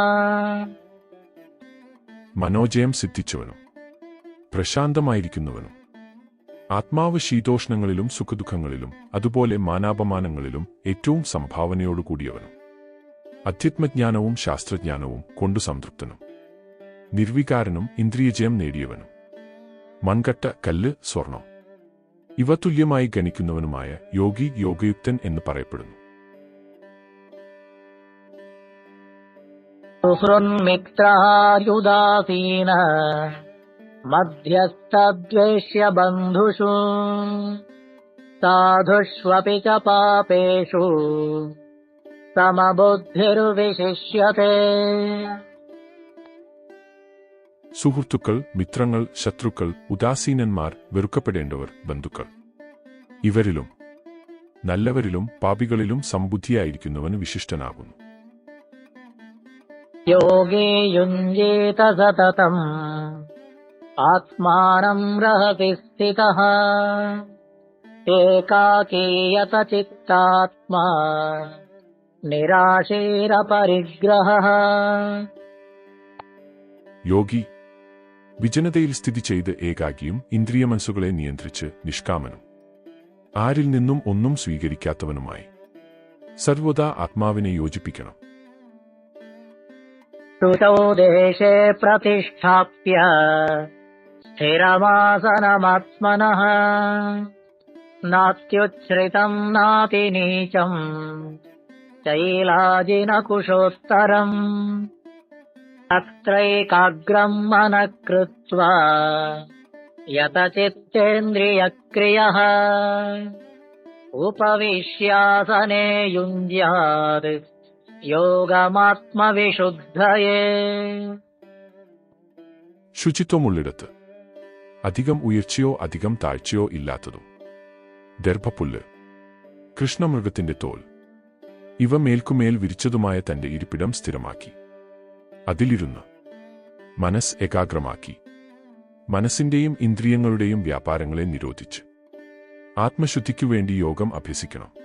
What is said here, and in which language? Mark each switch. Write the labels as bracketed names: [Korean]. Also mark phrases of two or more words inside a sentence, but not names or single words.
[Malayalam] മനോജയം സിദ്ധിച്ചവനും പ്രശാന്തമായിരിക്കുന്നവനും ആത്മാവ് ശീതോഷ്ണങ്ങളിലും സുഖദുഃഖങ്ങളിലും അതുപോലെ മാനാപമാനങ്ങളിലും ഏറ്റവും സംഭാവനയോടുകൂടിയവനും അധ്യാത്മജ്ഞാനവും ശാസ്ത്രജ്ഞാനവും കൊണ്ടു സംതൃപ്തനും നിർവികാരനും ഇന്ദ്രിയജയം നേടിയവനും മൺകട്ട, കല്ല്, സ്വർണം ഇവ തുല്യമായി ഗണിക്കുന്നവനുമായ യോഗി യോഗയുക്തൻ എന്ന് പറയപ്പെടുന്നു. [Sanskrit] സുഹൃന്മിത്രായുദാസീനഃ മധ്യസ്ഥദ്വേഷ്യ ബന്ധുഷു साधुष्वपि च पापेषु समबुद्धिर्विशिष्यते [Malayalam] സുഹൃത്തുക്കൾ, മിത്രങ്ങൾ, ശത്രുക്കൾ, ഉദാസീനന്മാർ, വെറുക്കപ്പെടേണ്ടവർ, ബന്ധുക്കൾ, ഇവരിലും നല്ലവരിലും പാപികളിലും സംബുദ്ധിയായിരിക്കുന്നവന് വിശിഷ്ടനാകുന്നു. [Sanskrit] योगे युञ्जेत सततम् आत्मानं रहसि स्थितः एकाकीयत चित्तात्मा निराशीरपरिग्रहः. [Malayalam] യോഗി വിജനതയിൽ സ്ഥിതി ചെയ്ത് ഏകാകിയും ഇന്ദ്രിയമനസ്സുകളെ നിയന്ത്രിച്ച് നിഷ്കാമനും ആരിൽ നിന്നും ഒന്നും സ്വീകരിക്കാത്തവനുമായി സർവദാ ആത്മാവിനെ യോജിപ്പിക്കണം. [Sanskrit] श्रुतौ देशे प्रतिष्ठाप्य स्थिरमासनमात्मनः नात्युच्छ्रितम् नातिनीचम् शैलाजिनकुशोत्तरम् तत्रैकाग्रम् मनः कृत्वा यतचित्तेन्द्रियक्रियः उपविश्यासने युञ्ज्यात् യോഗമാത്മവിശുദ്ധയേ. [Malayalam] ശുചിത്വമുള്ളിടത്ത്, അധികം ഉയർച്ചയോ അധികം താഴ്ചയോ ഇല്ലാത്തതും, ദർഭപ്പുല്ല്, കൃഷ്ണമൃഗത്തിന്റെ തോൽ ഇവ മേൽക്കുമേൽ വിരിച്ചതുമായ തന്റെ ഇരിപ്പിടം സ്ഥിരമാക്കി അതിലിരുന്ന് മനസ്സ് ഏകാഗ്രമാക്കി മനസ്സിന്റെയും ഇന്ദ്രിയങ്ങളുടെയും വ്യാപാരങ്ങളെ നിരോധിച്ച് ആത്മശുദ്ധിക്കുവേണ്ടി യോഗം അഭ്യസിക്കണം.